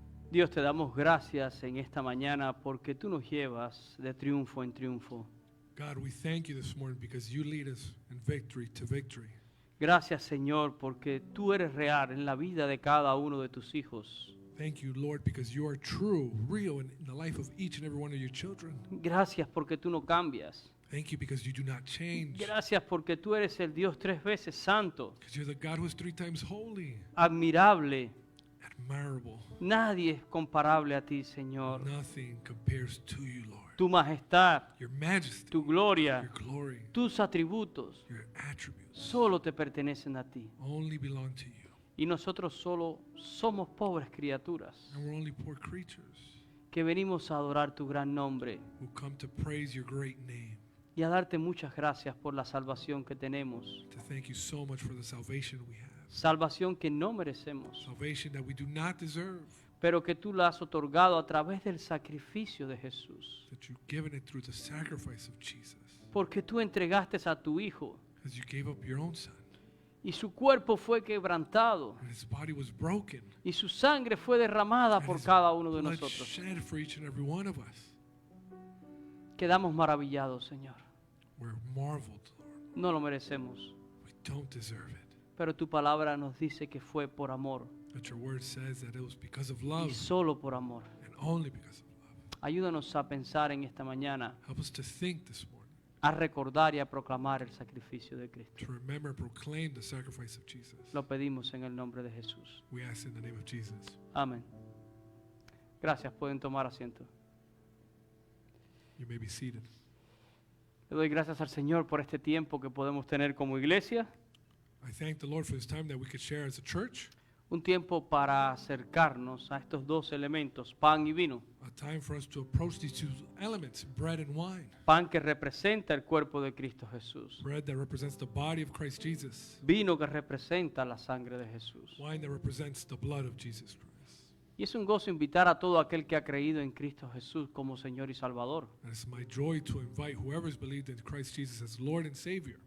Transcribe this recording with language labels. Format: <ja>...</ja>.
<es>Dios, te damos gracias en esta mañana porque tú nos llevas de triunfo en triunfo.</es> <en>God, we thank you this morning because you lead us in victory to victory.</en> <es>Gracias, Señor, porque tú eres real en la vida de cada uno de tus hijos.</es> <en>Thank you, Lord, because you are true, real in the life of each and every one of your children.</en> <es>Gracias porque tú no cambias.</es> <en>Thank you because you do not change.</en> <es>Gracias porque tú eres el Dios 3 veces santo,</es> <en>Because you're the God who is 3 times holy,</en> <es>admirable.</es> <en>admirable.</en> <es>Nadie es comparable a ti, Señor.</es> <en>Nothing compares to you, Lord.</en> <es>Tu majestad,</es> <en>Your majesty,</en> <es>tu gloria,</es> <en>your glory,</en> <es>tus atributos</es> <en>your attributes</en> <es>solo te pertenecen a ti.</es> <en>only belong to you.</en> <es>Y nosotros solo somos pobres criaturas</es> <en>And we're only poor creatures</en> <es>que venimos a adorar tu gran nombre</es> <en>who come to praise your great name,</en> <es>y a darte muchas gracias por la salvación que tenemos.</es> <en>to thank you so much for the salvation we have.</en> <es>Salvación que no merecemos,</es> <en>Salvation that we do not deserve,</en> <es>pero que tú la has otorgado a través del sacrificio de Jesús.</es> <en>that you've given it through the sacrifice of Jesus.</en> <es>Porque tú entregaste a tu Hijo</es> <en>Because you gave up your own son,</en> <es>y su cuerpo fue quebrantado</es> <en>and his body was broken,</en> <es>y su sangre fue derramada</es> <en>and</en> <es>por</es> <en>his</en> <es>cada uno de</es> <en>blood</en> <es>nosotros.</es> <en>shed for each and every one of us.</en> <es>Quedamos maravillados, Señor.</es> <en>We're marveled, Lord.</en> <es>No lo merecemos,</es> <en>We don't deserve it.</en> <es>pero tu palabra nos dice que fue por amor</es> <en>But your word says that it was because of</en> <es>y</es> <en>love</en> <es>solo por amor.</es> <en>and only because of love.</en> <es>Ayúdanos a pensar en esta mañana,</es> <en>Help us to think this morning,</en> <es>a recordar y a proclamar el sacrificio de Cristo.</es> <en>to remember and proclaim the sacrifice of Jesus.</en> <es>Lo pedimos en el nombre de Jesús.</es> <en>We ask in the name of Jesus.</en> <es>Amén. Gracias, pueden tomar asiento.</es> <en>You may be seated.</en> <es>Le doy gracias al Señor por este tiempo que podemos tener como iglesia,</es> <en>I thank the Lord for this time that we could share as a church,</en> <es>un tiempo para acercarnos a estos dos elementos, pan y vino.</es> <en>a time for us to approach these two elements, bread and wine.</en> <es>Pan que representa el cuerpo de Cristo Jesús,</es> <en>Bread that represents the body of Christ Jesus,</en> <es>vino que representa la sangre de Jesús.</es> <en>wine that represents the blood of Jesus Christ.</en> <es>Y es un gozo invitar a todo aquel que ha creído en Cristo Jesús como Señor y Salvador.</es> <en>And it's my joy to invite whoever's believed in Christ Jesus as Lord and Savior,</en>